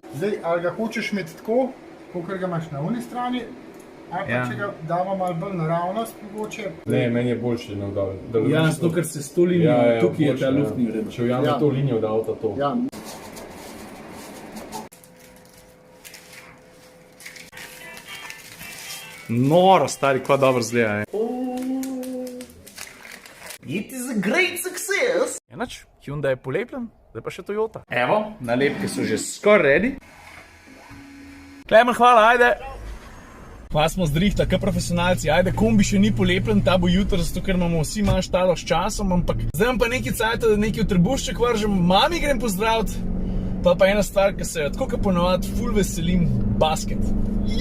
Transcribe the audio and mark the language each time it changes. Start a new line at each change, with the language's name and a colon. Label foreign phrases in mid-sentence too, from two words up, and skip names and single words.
Slovenian: Zdaj, ali ga hočeš imeti tako, kakor ga imaš na uni strani, ali pa če ga damo malo bolj naravnost, mogoče. Ne, meni je boljši navdal. Ja, zato ker se s to linijo, tukaj je ta luftni vredno. Če ujame to linijo, da avto to. Ja. Noro, stari, kva dobro zgleda,
English: It is a great success!
Slovenian: Enač, Hyundai je polepljen, zdaj pa še Toyota. Evo, nalepke so že skoraj ready. Klemen, hvala, ajde! Hvala smo zdrihta, kaj profesionalci, ajde, kombi še ni polepljen, ta bo jutr, zato ker imamo vsi manj štalo s časom, ampak zdaj imam pa nekaj cajta, da nekaj v trebušček vržem, mami grem pozdraviti, pa ena stvar, ki se jo tako kot ponovadi ful veselim, basket.